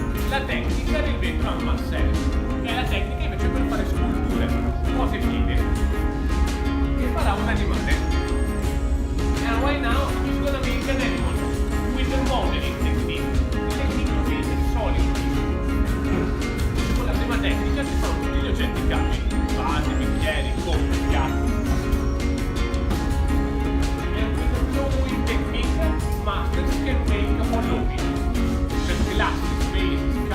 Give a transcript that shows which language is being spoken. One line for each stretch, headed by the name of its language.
Italian: La tecnica del vetro a massello, che è la tecnica invece per fare sculture, cose fighe, e farà un animale.
English: And right now he's gonna make an animal with the modeling technique, the technique to make a solid piece.
Italian: Con la prima tecnica si fanno tutti gli oggetti caldi, vasi, bicchieri, coppi, piatti.
English: And with the blowing technique, masters can make a blowing, just glasses, bases,